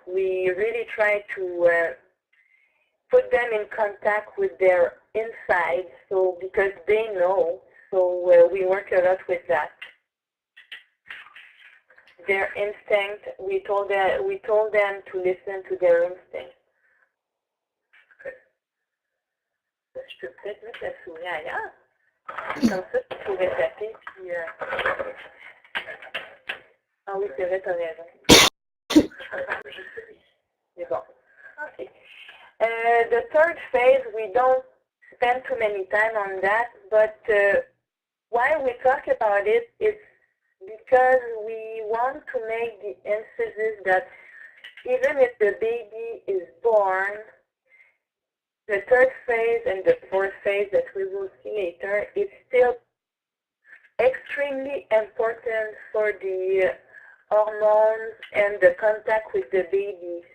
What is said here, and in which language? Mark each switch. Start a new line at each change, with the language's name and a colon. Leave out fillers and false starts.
English: We really try to put them in contact with their inside, so because they know. So we work a lot with that. Their instinct. We told them to listen to their instinct.
French: Je peux peut-être mettre la souris ailleurs. Comme ça, tu pourrais taper. Puis, ah oui, c'est vrai, tu as raison. C'est bon. Okay.
English: The third phase, we don't spend too many time on that, but why we talk about it is because we want to make the emphasis that even if the baby is born, the third phase and the fourth phase that we will see later is still extremely important for the hormones and the contact with the baby.